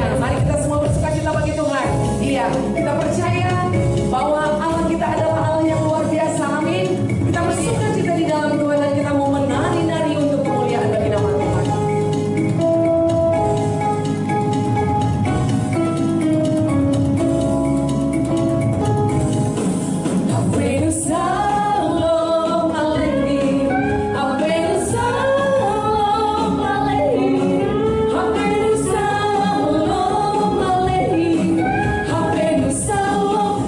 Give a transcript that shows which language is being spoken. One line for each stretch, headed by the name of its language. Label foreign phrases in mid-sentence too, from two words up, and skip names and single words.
Indonesian: Mari kita semua bersukacita bagi Tuhan. Iya, kita percaya bahwa Allah kita adalah Allah yang luar biasa. Amin. Kita bersukacita di dalam Tuhan dan kita mau menari-nari untuk kemuliaan bagi nama Tuhan.
Hebrew: שלום עליכם, הבאנו שלום עליכם, הבאנו שלום עליכם, הבאנו שלום Aleichem, Avenu Shalom